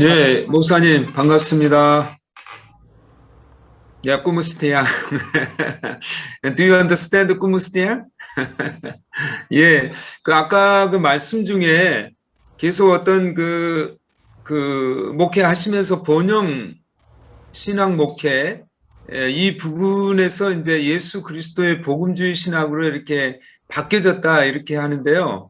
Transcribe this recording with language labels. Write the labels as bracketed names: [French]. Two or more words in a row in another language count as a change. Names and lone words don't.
[Korean] 네, 목사님 반갑습니다. 야, [Spanish] como se llama? [English] Do you understand [Spanish] como se llama? [Korean] 예, 그 아까 그 말씀 중에 계속 어떤 그 목회 하시면서 번영 신앙 목회 이 부분에서 이제 예수 그리스도의 복음주의 신학으로 이렇게 바뀌어졌다 이렇게 하는데요.